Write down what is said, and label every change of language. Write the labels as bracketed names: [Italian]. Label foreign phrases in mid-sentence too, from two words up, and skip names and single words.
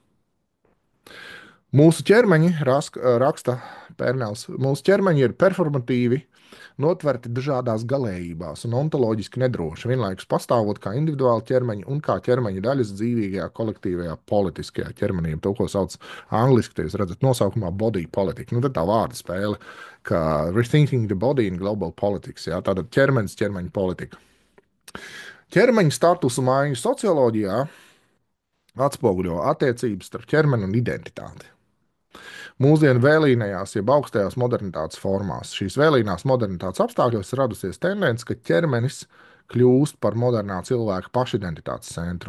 [Latvian] Mūsu ķermeņi, raksta Pērnels, mūsu ķermeņi ir performatīvi, notverti dažādās galējībās un ontoloģiski nedroši, vienlaikus pastāvot kā individuāli ķermeņi un kā ķermeņa daļas dzīvīgajā, kolektīvajā, politiskajā ķermenī. To, ko sauc angliski, jūs redzat nosaukumā body politika. Tad tā vārda spēle, kā [English] rethinking the body in global politics. [Latvian] Jā, tātad ķermenis, ķermeņa politika. Ķermeņa statusu maiņu socioloģijā atspoguļo attiecības starp ķermeni un identitāti. Mūsdienu vēlīnajās, jeb augstajās modernitātes formās, šīs vēlīnās modernitātes apstākļos radusies tendence, ka ķermenis kļūst par modernā cilvēka pašidentitātes centru.